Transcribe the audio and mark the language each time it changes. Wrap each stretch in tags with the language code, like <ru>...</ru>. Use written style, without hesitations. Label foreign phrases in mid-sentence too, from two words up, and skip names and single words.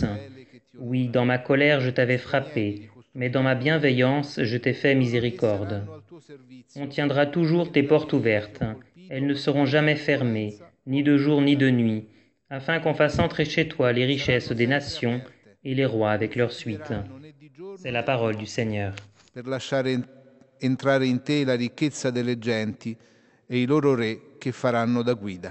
<fr>Oui, dans ma colère je t'avais frappé, mais dans ma bienveillance je t'ai fait miséricorde. On tiendra toujours tes portes ouvertes, elles ne seront jamais fermées, ni de jour ni de nuit, afin qu'on fasse entrer chez toi les richesses des nations et les rois avec leur suite. C'est la parole du Seigneur.</fr> <it>Per lasciare entrare in te la ricchezza delle genti e i loro re che faranno da guida.</it>